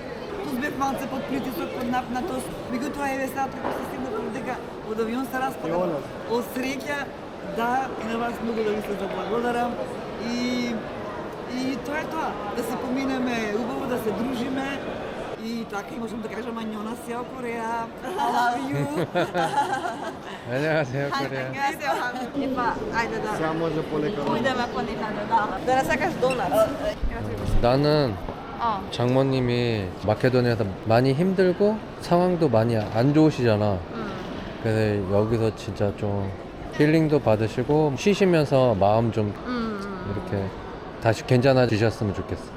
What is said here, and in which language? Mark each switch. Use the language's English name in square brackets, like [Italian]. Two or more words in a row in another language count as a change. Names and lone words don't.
[Macedonian] Тус бев малце под притисок, под напнатост. Меѓутоа еве сега како се стигнав дека од авион се распадам. Од среќа, да, и на вас многу да ви се заблагодарам. И тоа е тоа, да се поминеме убаво, да се дружиме. И така и можам да кажам 안녕하세요 Кореја. [English] I love you. [Korean] 안녕하세요, 코리아. 안녕하세요. [Macedonian] Епа, ајде да. Сега може полека. Појдеме понекаде, да. Да не сакаш донат. [Korean] 나는 장모님이 마케도니아에서 많이 힘들고 상황도 많이 안 좋으시잖아. 그래서 여기서 진짜 좀 힐링도 받으시고 쉬시면서 마음 좀 이렇게 다시 괜찮아지셨으면 좋겠어.